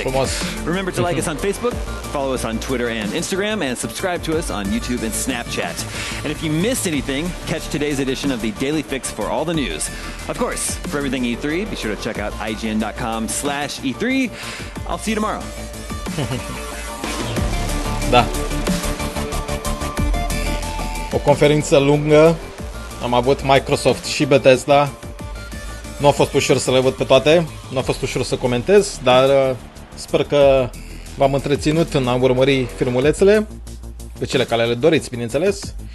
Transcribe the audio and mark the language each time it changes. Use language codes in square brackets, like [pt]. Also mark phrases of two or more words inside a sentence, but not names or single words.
[en] Remember to like us on Facebook, follow us on Twitter and Instagram, and subscribe to us on YouTube and Snapchat. And if you missed anything, catch today's edition of the Daily Fix for all the news. Of course, for everything E3, be sure to check out IGN.com/E3. I'll see you tomorrow. [ro] Da. O conferință lungă. Am avut Microsoft și Bethesda. Nu a fost ușor să le văd pe toate. Nu a fost ușor să comentez, dar sper că v-am întreținut în a urmări filmulețele, pe cele care le doriți, bineînțeles.